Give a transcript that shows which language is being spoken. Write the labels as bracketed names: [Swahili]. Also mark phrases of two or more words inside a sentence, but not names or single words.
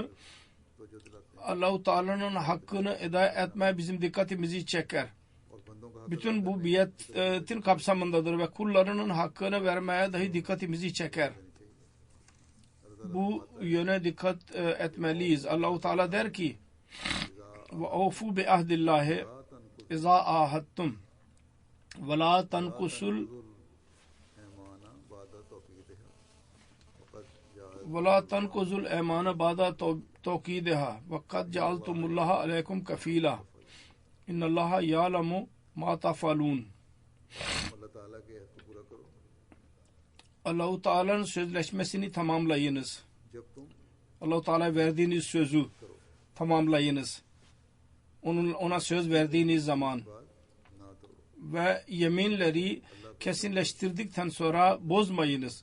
[Turkish] Allah-u Teala'nın hakkını eda etme bizim dikkatimizi çeker. Bütün bu biyetin kapsamındadır ve kullarının hakkını vermeye dahi dikkatimizi çeker. Bu yöne dikkat etmeliyiz. Allah-u Teala der ki [Arabic] وَاَوْفُوا بِعَهْدِ اللّٰهِ اِذَا آهَدْتُمْ وَلَا تَنْقُزُوا الْاَيْمَانَ بَعْدَ تَوْكِيدِهَا وَقَدْ جَعَلْتُمُ اللّٰهَ عَلَيْكُمْ كَفِيلًا اِنَّ اللّٰهَ يَعْلَمُ مَا تَفْعَلُونَ. [Turkish] Allah-u Teala'nın sözleşmesini tamamlayınız. Allah-u Teala verdiğiniz sözü tamamlayınız. Ona söz verdiğiniz zaman ve yeminleri kesinleştirdikten sonra bozmayınız.